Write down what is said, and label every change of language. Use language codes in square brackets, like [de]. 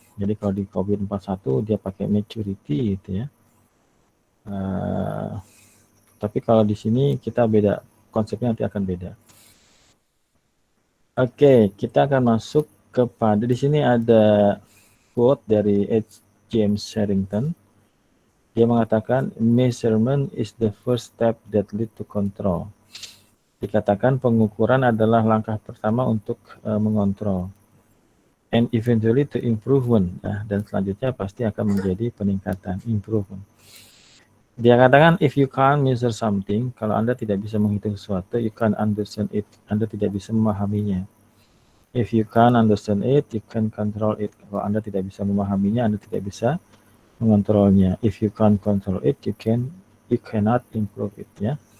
[id] Jadi kalau di COVID 41 dia pakai maturity gitu ya. Tapi kalau di sini kita beda, konsepnya nanti akan beda. Oke, kita akan masuk kepada di sini ada quote dari H. James Harrington. Dia mengatakan [en] measurement is the first step that lead to control. [id] Dikatakan pengukuran adalah langkah pertama untuk mengontrol. [en] And eventually to improvement. [id] Nah, dan selanjutnya pasti akan menjadi peningkatan, improvement. Dia katakan [en] if you can't measure something, [id] kalau Anda tidak bisa menghitung sesuatu, [en] you can't understand it. [id] Anda tidak bisa memahaminya. [en] If you can't understand it, you can control it. [id] Kalau Anda tidak bisa memahaminya, Anda tidak bisa mengontrolnya. [en] If you can't control it, you cannot improve it ya.